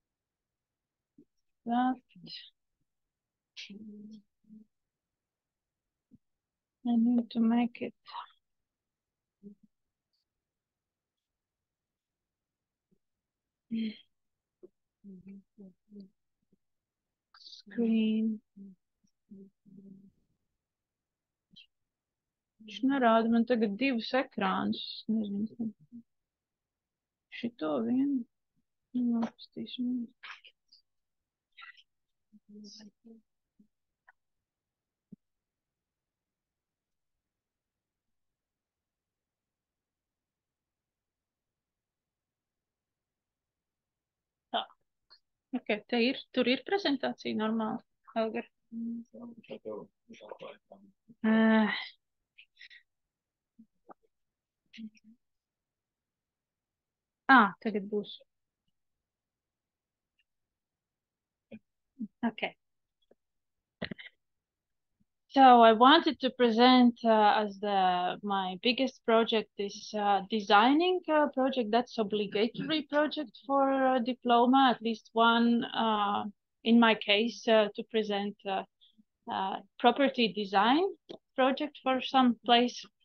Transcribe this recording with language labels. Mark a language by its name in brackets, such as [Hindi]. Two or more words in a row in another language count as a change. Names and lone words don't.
[English] That. I need to make it. Screen. [Latvian] Viņš nerāda man tagad divus ekrānus. Nezinu. Šito vienu. Nopistīšu. Tā. Ok, tur ir prezentācija normāli. Helga. Tagad būs. [English] Okay. So I wanted to present as my biggest project this designing project. That's obligatory project for diploma, at least one in my case to present property design project for some place.